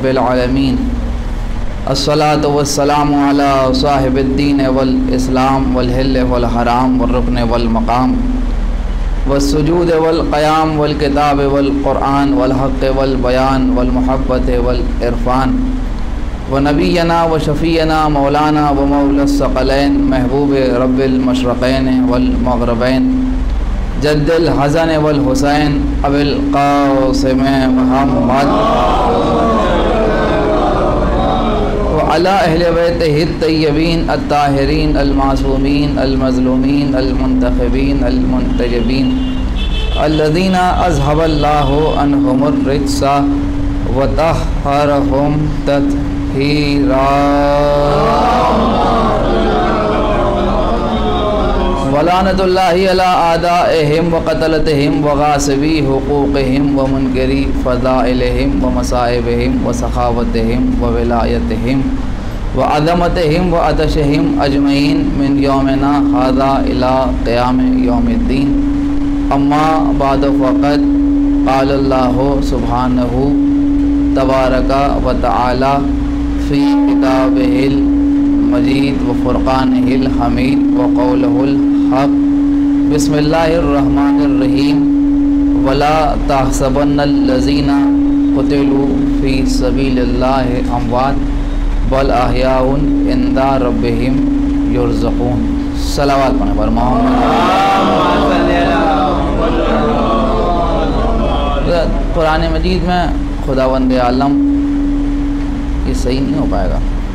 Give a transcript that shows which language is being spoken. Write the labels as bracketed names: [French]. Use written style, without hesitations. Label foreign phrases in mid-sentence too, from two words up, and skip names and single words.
[Arabic] العالمین، الصلاۃ والسلام علی صاحب الدین والاسلام والحل والحرام والرکن والمقام والسجود والقیام والکتاب والقرآن والحق والبیان والمحبت والعرفان ونبینا وشفینا مولانا ومولا الثقلین، محبوب رب المشرقین والمغربین، جد الحسن والحسین ابی القاسم محمد وعلی اہل بیتہ الطیبین الطاہرین المعصومین المظلومین المنتخبین المنتجبین الذین اذھب اللہ عنہم الرجس وطہرہم تطہیرا ولعنۃ اللہ علی اعدائہم وقتلتہم وغاصبی حقوقہم ومنکری فضائلہم ومصائبہم وسخاوتہم وولایتہم وعظمتہم وعطشہم اجمعین من یومنا ھذا الی قیام یوم الدین اما بعد فقد قال اللہ سبحانہ تبارک و تعالی فی کتابہ المجید و فرقانہ الحمید و قولہ الحق بسم اللہ الرحمن الرحیم ولا تحسبن الذین قتلوا فی سبیل اللہ اموات بل احیاء عند ربہم یرزقون۔ [Urdu] صلوات پڑھیں پر قرآن مجید میں خداوند عالم یہ صحیح نہیں ہو پائے گا۔